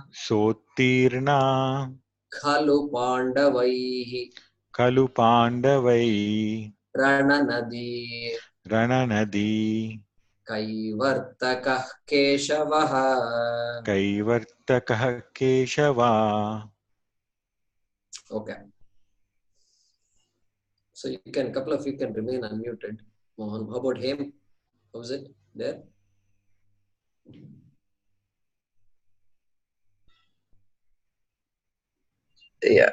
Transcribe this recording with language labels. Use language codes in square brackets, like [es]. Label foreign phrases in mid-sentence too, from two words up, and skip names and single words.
[sa] Sotirna खलु पाण्डवैहि कलु पाण्डवै रणनदी Rananadi कैवर्तकः केशवः. कैवर्तकः केशव. [en] Okay. So you can, couple of you can remain unmuted. Mohan, how about him? How's it there? Yeah.